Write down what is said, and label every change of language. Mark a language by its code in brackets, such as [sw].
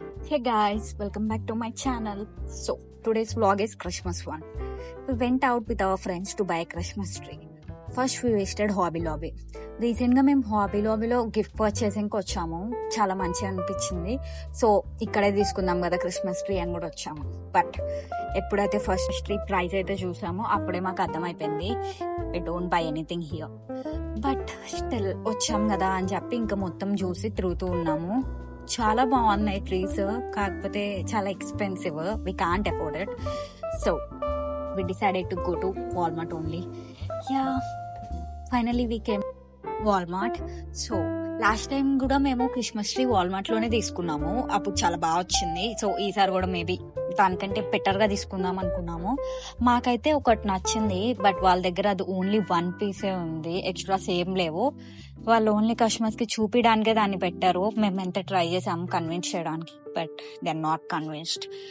[en] Hey guys, welcome back to my channel. So, today's vlog is Christmas one. We went out with our friends to buy a Christmas tree. [te] First [en] we visited [te] hobby lobby. రీసెంట్గా మేము hobby లాబీలో gift పర్చేసింగ్కి వచ్చాము. చాలా మంచిగా అనిపించింది. So ఇక్కడే తీసుకుందాం కదా Christmas tree అని కూడా వచ్చాము. బట్ ఎప్పుడైతే ఫస్ట్ ట్రీ ప్రైస్ అయితే చూసామో అప్పుడే మాకు అర్థమైపోయింది [en] We don't buy anything here. [te] But still వచ్చాం కదా అని చెప్పి ఇంకా మొత్తం చూసి తిరుగుతూ ఉన్నాము. చాలా బాగున్నాయి ట్రీస్, కాకపోతే చాలా expensive, [en] We can't afford it. So we decided to go to Walmart only. Yeah, finally we came Walmart. [te] So last time కూడా మేము క్రిస్మస్ ట్రీ వాల్మార్ట్ లోనే తీసుకున్నాము, అప్పుడు చాలా బాగా వచ్చింది. సో ఈసారి కూడా మేబీ దానికంటే బెటర్ గా తీసుకుందాం అనుకున్నాము. మాకైతే ఒకటి నచ్చింది, బట్ వాళ్ళ దగ్గర అది ఓన్లీ 1 పీసే ఉంది, ఎక్స్ట్రాస్ ఏం లేవు. వాళ్ళు ఓన్లీ కస్టమర్స్ కి చూపించడానికే దాన్ని పెట్టారు. మేము ఎంత ట్రై చేసాము కన్విన్స్ చేయడానికి, [en] But they are not convinced.